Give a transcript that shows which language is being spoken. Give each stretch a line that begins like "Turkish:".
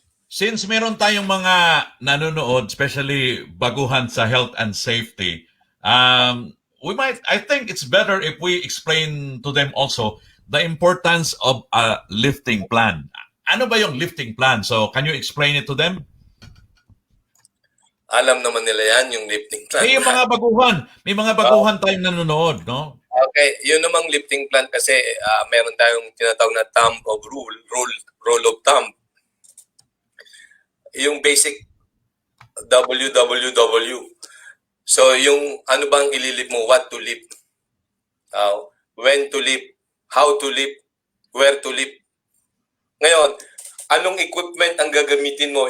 English: Since
Filipino: meron tayong mga nanonood,
English: especially baguhan sa health and safety, I think it's better if we explain to them also the importance of a lifting plan.
Filipino: Ano ba yung lifting plan?
English: So, can you explain it to them?
Filipino: Alam naman nila yan, yung lifting plan. May mga baguhan tayong nanonood, no? Okay, yun namang lifting plan kasi meron tayong tinatawag na thumb of rule of thumb. Yung basic WWW.
English: So
Filipino: yung ano bang ililip mo,
English: what to lift, when to lift, how to lift, where to lift.
Filipino: Ngayon, anong equipment ang gagamitin mo?